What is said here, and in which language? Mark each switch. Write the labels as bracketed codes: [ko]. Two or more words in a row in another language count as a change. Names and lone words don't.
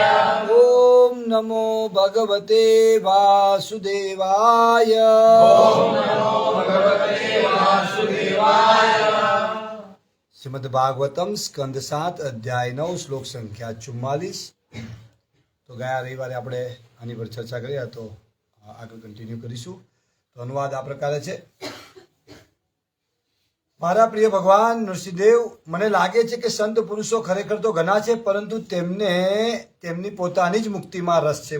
[sa] ओम नमो भगवते वासुदेवाय। ओम नमो भगवते वासुदेवाय। [hi] श्रीमद् भागवतम स्कंद 7 अध्याय 9 श्लोक संख्या 44। [gu] तो ગયા રવિવારે આપણે આની પર ચર્ચા કરી, તો આગળ કન્ટિન્યુ કરીશું। તો અનુવાદ આ પ્રકારે છે। મારા પ્રિય ભગવાન નૃસિંહદેવ, મને લાગે છે કે સંત પુરુષો ખરેખર તો ઘણા છે, પરંતુ તેમને તેમની પોતાની જ મુક્તિમાં રસ છે।